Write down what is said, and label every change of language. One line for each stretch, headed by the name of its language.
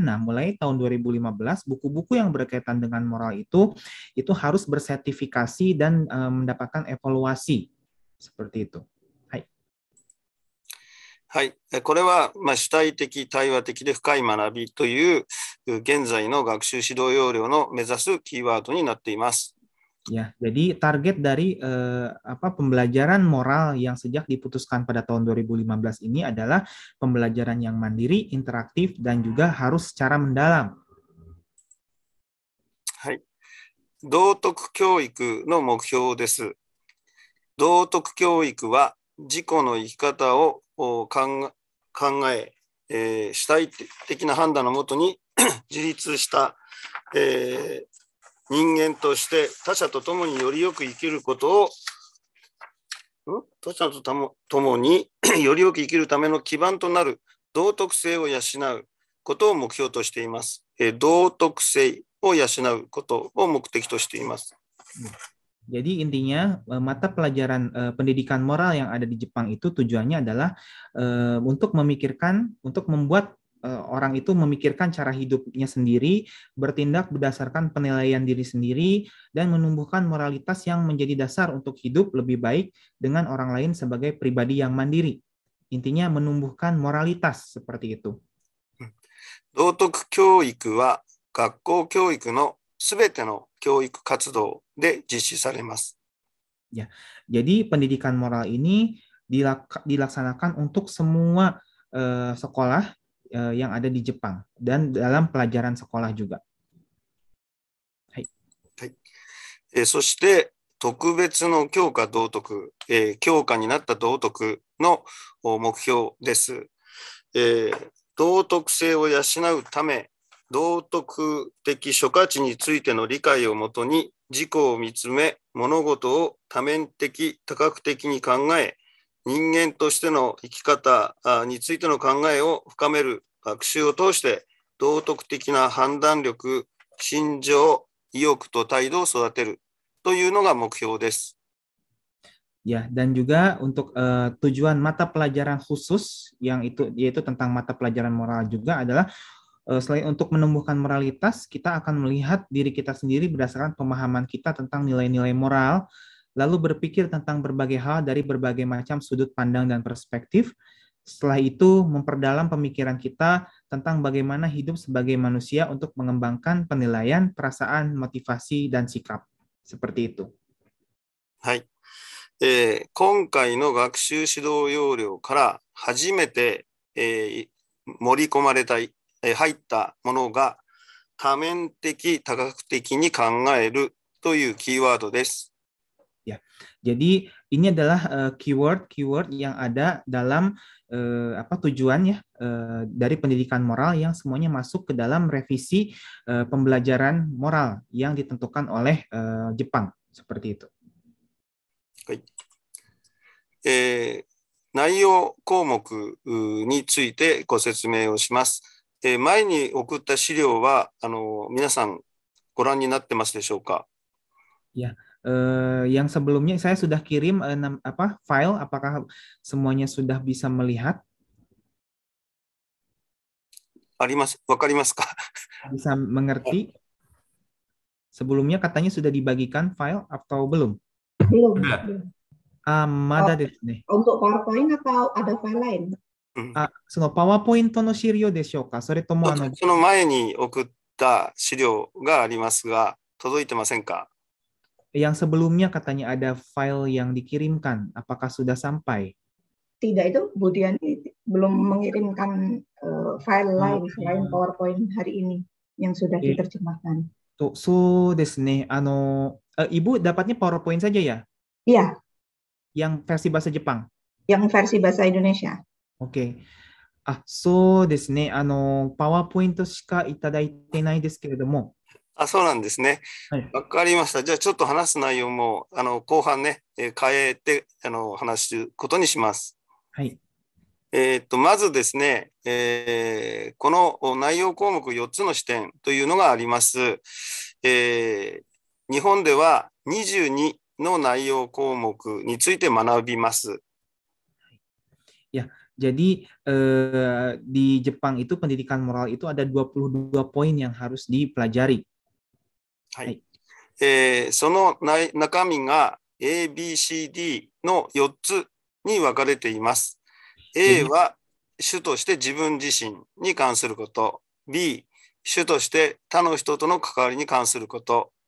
Indonesian: Nah, mulai tahun 2015 buku-buku yang berkaitan dengan moral itu harus bersertifikasi dan mendapatkan evaluasi seperti itu.
Japanese: はい、これは主体的、対話的で深い学びという現在の学習指導要領の目指すキーワードになっています。
Indonesian: Ya, jadi target dari pembelajaran moral yang sejak diputuskan pada tahun 2015 ini adalah pembelajaran yang mandiri, interaktif, dan juga harus secara mendalam.
Japanese: はい、道徳教育の目標です。道徳教育は自己の生き方を考え、主体的な判断のもとに自立した、人間として他者と共によりよく生きることを他者と共によりよく生きるための基盤となる道徳性を養うことを目標としています。道徳性を養うことを目的としています。
Indonesian: Jadi intinya mata pelajaran pendidikan moral yang ada di Jepang itu tujuannya adalah untuk membuat orang itu memikirkan cara hidupnya sendiri, bertindak berdasarkan penilaian diri sendiri, dan menumbuhkan moralitas yang menjadi dasar untuk hidup lebih baik dengan orang lain sebagai pribadi yang mandiri. Intinya menumbuhkan moralitas seperti itu.
Japanese: 道徳教育は学校教育のすべての教育活動で実施されます。
Indonesian: Ya, jadi pendidikan moral ini dilaksanakan untuk semua sekolah yang ada di Jepang dan dalam pelajaran sekolah juga.
Japanese: はい。はい。そして特別の教科道徳、教科になった道徳の目標です。道徳性を養うため、道徳的諸価値についての理解をもとに自己を見つめ、物事を多面的、多角的に考え、人間としての生き方についての考えを深める学習を通して道徳的な判断力、心情、意欲と態度を育てるというのが目標です。
Indonesian: Ya, dan juga untuk tujuan mata pelajaran khusus yang yaitu tentang mata pelajaran moral juga adalah selain untuk menumbuhkan moralitas, kita akan melihat diri kita sendiri berdasarkan pemahaman kita tentang nilai-nilai moral, lalu berpikir tentang berbagai hal dari berbagai macam sudut pandang dan perspektif. Setelah itu, memperdalam pemikiran kita tentang bagaimana hidup sebagai manusia untuk mengembangkan penilaian, perasaan, motivasi, dan sikap. Seperti itu.
Japanese: はい。今回の学習指導要領から初めて、盛り込まれた入ったものが多面的、多角的に考えるというキーワードです。
Indonesian: Ya, Jadi ini adalah keyword yang ada dalam tujuan ya dari pendidikan moral yang semuanya masuk ke dalam revisi pembelajaran moral yang ditentukan oleh Jepang seperti itu.
Japanese: はい。内容項目についてご説明をします。前に送った資料は皆さんご覧になってますでしょうか。
Indonesian: Ya, yang sebelumnya saya sudah kirim file, apakah semuanya sudah bisa melihat?
Japanese: あります。わかりますか？
Indonesian: Bisa mengerti? Sebelumnya katanya sudah dibagikan file atau belum? Belum.
Japanese: Mada desu ne.
Indonesian: Untuk PowerPoint atau ada file lain?
Japanese: そのパワーポイントの資料でしょうか？それともその前に送った資料がありますが、届いてませんか？
Indonesian: Yang sebelumnya katanya ada file yang dikirimkan, apakah sudah sampai? Tidak, itu Bu Diani belum mengirimkan file lain selain PowerPoint hari ini yang sudah diterjemahkan.
Japanese: So desu ne.
Indonesian: Ibu dapatnya PowerPoint saja ya? Iya. Yang versi bahasa Jepang? Yang versi bahasa Indonesia.
Japanese: Oke. そうですね。パワーポイントしかいただいてないですけれども。そうなんですね。わかりました。じゃあちょっと話す内容も後半ね、変えて話すことにします。はい。まずですね、この内容項目4つの視点というのがあります。日本では22の内容項目について学びます。
Indonesian: Ya, jadi di Jepang itu pendidikan moral itu ada 22 poin yang harus dipelajari.
Japanese: はい。その中身が A、B、C、D の4つに分かれています。 A は主として自分自身に関すること。 B、主として他の人との関わりに関すること。